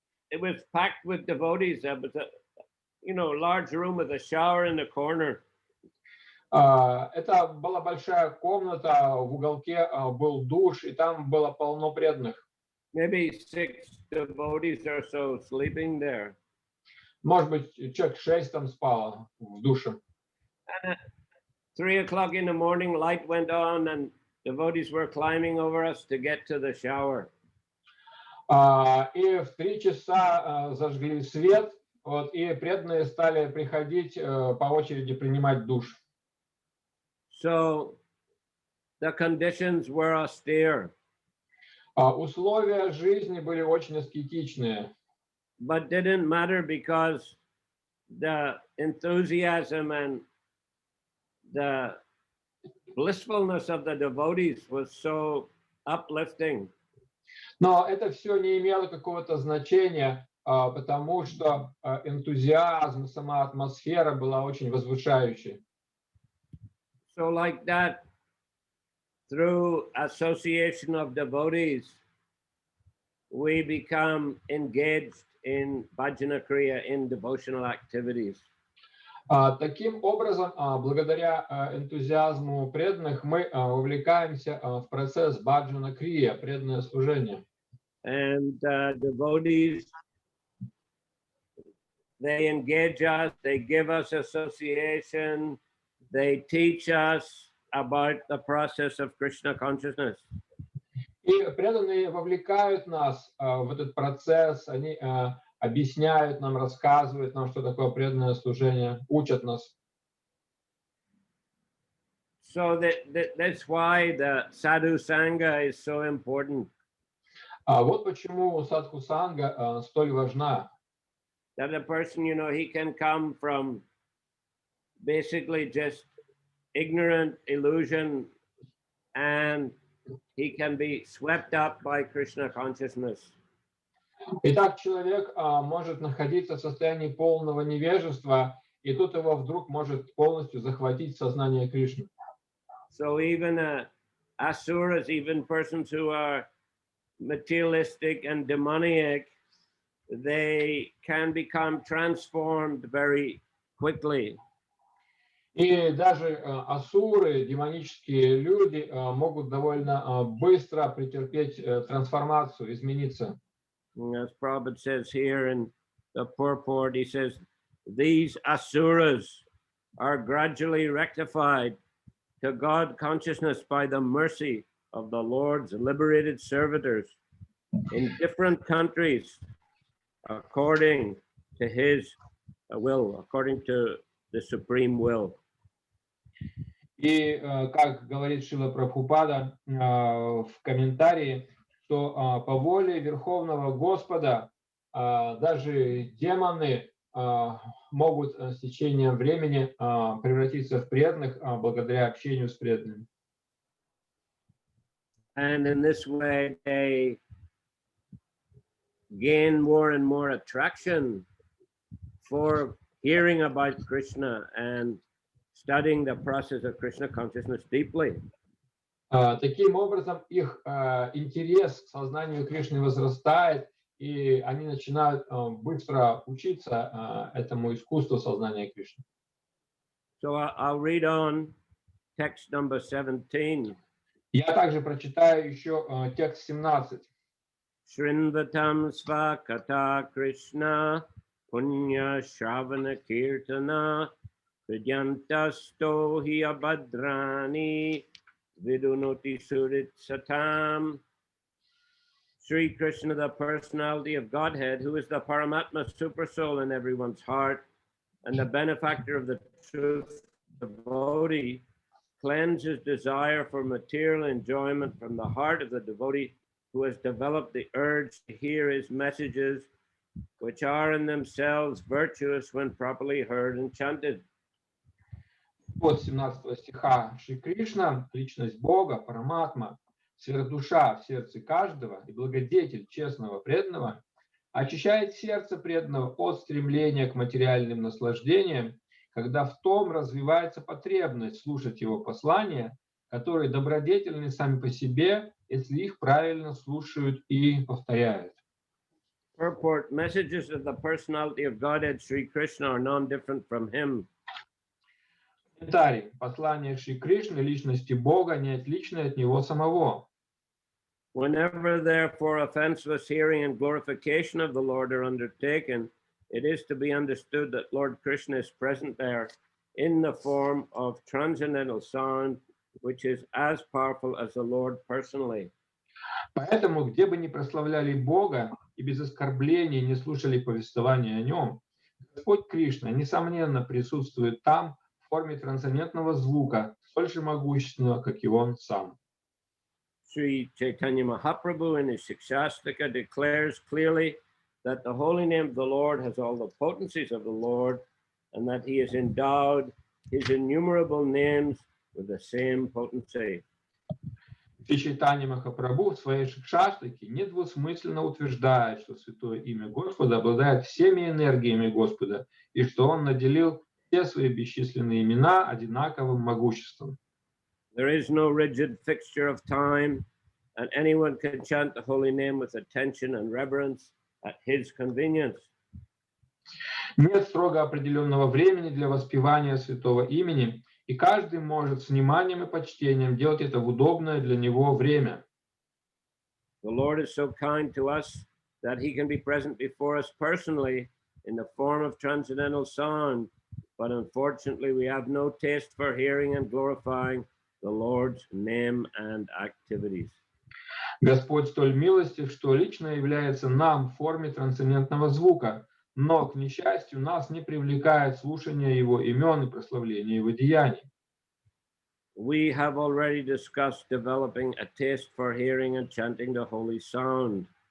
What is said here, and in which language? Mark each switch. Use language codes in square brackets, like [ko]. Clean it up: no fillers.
[en] It was packed with devotees. There was a large room with a shower in the corner. [ru] Это была большая комната, в уголке был душ, и там было полно преданных. [en] Maybe 6 devotees or so sleeping there. [ru] Может быть, человек 6 там спало в душе. [en] And at 3 o'clock in the morning, light went on, and devotees were climbing over us to get to the shower. [ru] И в 3 часа зажгли свет, вот, и преданные стали приходить по очереди принимать душ. [en] So the conditions were austere. [ru] Условия жизни были очень аскетичные. [en] But didn't matter because the enthusiasm and the blissfulness of the devotees was so uplifting. [ru] Но это все не имело какого-то значения, потому что энтузиазм, сама атмосфера была очень возвышающей. [en] So like that, through association of devotees, we become engaged in bhajana kriya, in devotional activities. [ru] Таким образом, благодаря энтузиазму преданных, мы вовлекаемся в процесс баджана крия, преданное служение. [en] And devotees, they engage us, they give us association, they teach us about the process of Krishna consciousness. [ru] И преданные вовлекают нас в этот процесс, они объясняют нам, рассказывают нам, что такое преданное служение, учат нас. [en] So that's why the sadhu sangha is so important. [ru] Вот почему садху санга столь важна. [en] That a person, he can come from basically just ignorant illusion, and he can be swept up by Krishna consciousness. [ru] Итак, человек может находиться в состоянии полного невежества, и тут его вдруг может полностью захватить сознание Кришны. [en] So even asuras, even persons who are materialistic and demoniac, they can become transformed very quickly. [ru] И даже асуры, демонические люди, могут довольно быстро претерпеть трансформацию, измениться. [en] As Prabhupada says here in the purport, he says, these asuras are gradually rectified to God consciousness by the mercy of the Lord's liberated servitors in different countries according to his will, according to the supreme will. [ru] И как говорит Шрила Прабхупада в комментарии, что по воле Верховного Господа даже демоны могут с течением времени превратиться в преданных благодаря общению с преданными. [en] And in this way, they gain more and more attraction for hearing about Krishna and studying the process of Krishna consciousness deeply. [ru] Таким образом, их интерес к сознанию Кришны возрастает, и они начинают быстро учиться этому искусству сознания Кришны. [en] So I'll read on text number 17. [ru] Я также прочитаю еще текст 17. [sa] Shrinvatam svakata Krishna punya shravana kirtana vidyantasto hi abhadrani vidunoti surit satam. [en] Sri Krishna, the personality of Godhead, who is the Paramatma supersoul in everyone's heart and the benefactor of the truth devotee, cleanses desire for material enjoyment from the heart of the devotee who has developed the urge to hear his messages, which are in themselves virtuous when properly heard and chanted. [ru] От 17 стиха. Шри Кришна, личность Бога, Параматма, сверхдуша в сердце каждого и благодетель честного преданного, очищает сердце преданного от стремления к материальным наслаждениям, когда в том развивается потребность слушать его послания, которые добродетельны сами по себе, если их правильно слушают и повторяют. [en] Purport: messages of the personality of Godhead Sri Krishna are non-different from him. [ru] Комментарий. Послание Шри Кришны, личности Бога, не отличное от него самого. [en] Whenever, therefore, offenseless hearing and glorification of the Lord are undertaken, it is to be understood that Lord Krishna is present there in the form of transcendental sound, which is as powerful as the Lord personally. [ru] Поэтому, где бы ни прославляли Бога и без оскорблений не слушали повествования о нем, Господь Кришна, несомненно, присутствует там в форме трансцендентного звука, столь же могущественного, как и он сам. [en] Sri Chaitanya Mahaprabhu in his Shikshastika declares clearly that the holy name of the Lord has all the potencies of the Lord, and that he has endowed his innumerable names with the same potency. [ru] Шри Чайтанья Махапрабху в своей Шикшаштаке недвусмысленно утверждает, что святое имя Господа обладает всеми энергиями Господа, и что он наделил все свои бесчисленные имена одинаковым могуществом. [en] There is no rigid fixture of time, and anyone can chant the holy name with attention and reverence at his convenience. [ru] Нет строго определенного времени для воспевания святого имени, и каждый может с вниманием и почтением делать это в удобное для него время. [en] The Lord is so kind to us that he can be present before us personally in the form of transcendental sound, but unfortunately we have no taste for hearing and glorifying the Lord's name and activities. [ru] Господь столь милостив, что лично является нам в форме трансцендентного звука, но, к несчастью, нас не привлекает слушание его имен и прославление его деяний. [en] We have already discussed developing a taste for hearing and chanting the holy sound.